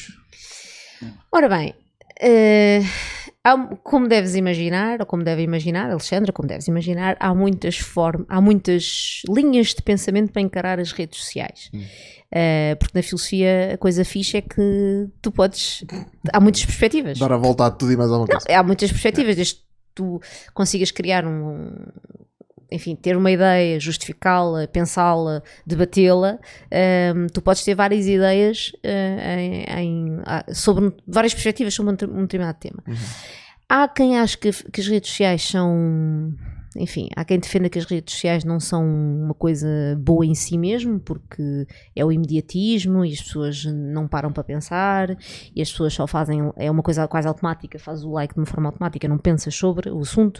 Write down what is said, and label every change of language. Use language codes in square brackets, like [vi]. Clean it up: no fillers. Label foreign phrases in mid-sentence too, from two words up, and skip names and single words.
[pt] Ora bem, como deves imaginar, ou como deve imaginar, Alexandra, como deves imaginar, há muitas linhas de pensamento para encarar as redes sociais. Porque na filosofia a coisa fixe é que tu podes... Há muitas perspectivas. Dar a volta a tudo e mais alguma coisa. Há muitas perspectivas, desde que tu consigas criar enfim, ter uma ideia, justificá-la, pensá-la, debatê-la, tu podes ter várias ideias sobre várias perspectivas sobre um determinado tema. Há quem ache que as redes sociais são... Enfim, há quem defenda que as redes sociais não são uma coisa boa em si mesmo, porque é o imediatismo e as pessoas não param para pensar e as pessoas só fazem, é uma coisa quase automática, faz o like de uma forma automática, não pensas sobre o assunto.